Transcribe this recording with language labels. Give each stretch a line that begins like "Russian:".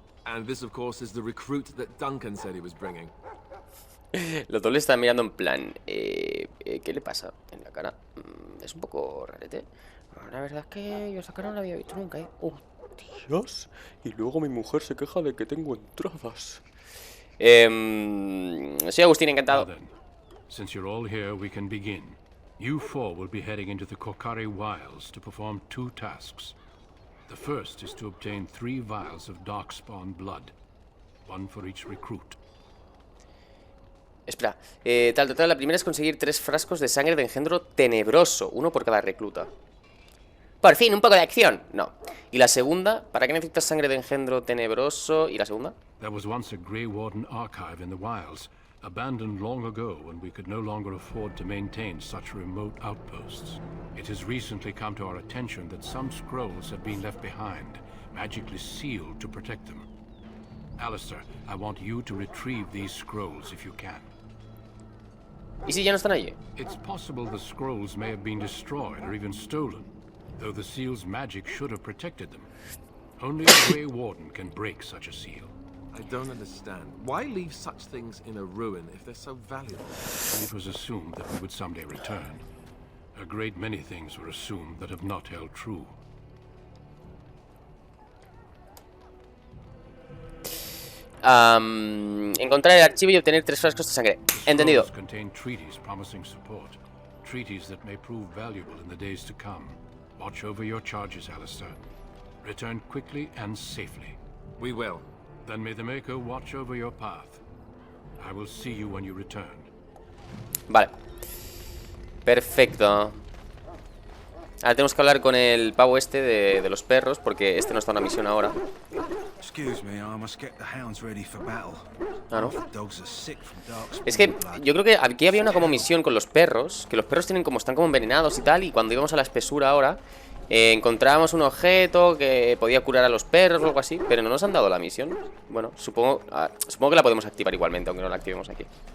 English: And this, of course, is the recruit that Duncan said he was bringing.
Spanish: Los dos le están mirando en plan... ¿qué le pasa en la cara? Es un poco rarete. La verdad es que yo esa cara no la había visto nunca, ¿eh? ¡Oh, Dios! Y luego mi mujer se queja de que tengo entradas. Soy Agustín, encantado.
English: Well then, since you're all here, we can begin. You four will be heading into the Kokari Wilds to perform 2 tasks. The first is to obtain 3 vials of Darkspawn blood. 1 for each recruit.
Spanish: Espera, la primera es conseguir 3 frascos de sangre de engendro tenebroso, 1 por cada recluta. Por fin, un poco de acción. No. Y la segunda, ¿para qué necesitas sangre de engendro tenebroso? ¿Y la segunda?
English: There was once a Grey Warden archive in the wilds, abandoned long ago when we could no longer afford to maintain such remote outposts. It has recently come to our attention that some scrolls have been left behind, magically sealed to protect them. Alistair, I want you to retrieve these scrolls if you can.
Spanish: ¿Y si ya no están allí?
English: It's possible the scrolls may have been destroyed or even stolen, though the seal's magic should have protected them. Only a Grey Warden can break such a seal. I don't understand. Why leave such things in a ruin if they're so valuable? It was assumed that we would someday return. A great many things were assumed that have not held true.
Spanish: Encontrar el archivo y obtener 3 frascos de sangre. Entendido.
English: Scrolls contain treaties promising support. Treaties that may prove valuable in the days to come. Watch over your charges, Alistair. Return quickly and safely. We will. Then may the Maker watch over your path. I will see you when you return.
Spanish: Vale. Perfecto. Ahora tenemos que hablar con el pavo este de los perros, porque este no está en una misión ahora.
English: Excuse me, I must get the hounds ready for battle.
Spanish: Ah, ¿no?
English: The dogs are sick from dark
Spanish: Es que
English: blood.
Spanish: yo creo que aquí había una como misión con los perros, que los perros tienen como están como envenenados y tal, y cuando íbamos a la espesura ahora, encontrábamos un objeto que podía curar a los perros o algo así, pero no nos han dado la misión. Bueno, supongo que la podemos activar igualmente, aunque no la activemos aquí.